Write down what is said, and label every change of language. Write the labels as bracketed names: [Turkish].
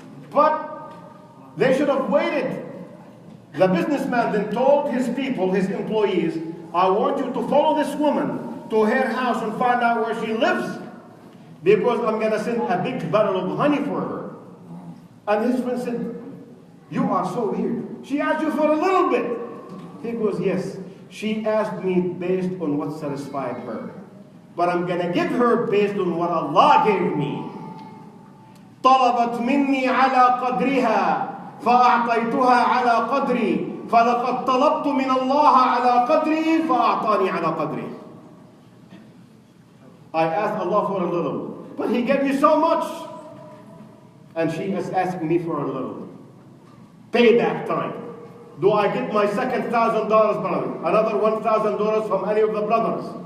[English] But they should have waited. The businessman then told his people, his employees, "I want you to follow this woman to her house and find out where she lives, because I'm going to send a big barrel of honey for her." And his friend said, "You are so weird. She asked you for a little bit." He goes, "Yes, she asked me based on what satisfied her. But I'm going to give her based on what Allah gave me." [Arabic] طلبت مني على قدرها فأعطيتها على قدري فلقد طلبت من الله على قدري فأعطاني على قدري. [English] I asked Allah for a little, but He gave me so much. And she is asking me for a little. Payback time. Do I get my second $1,000, brother? Another $1,000 from any of the brothers?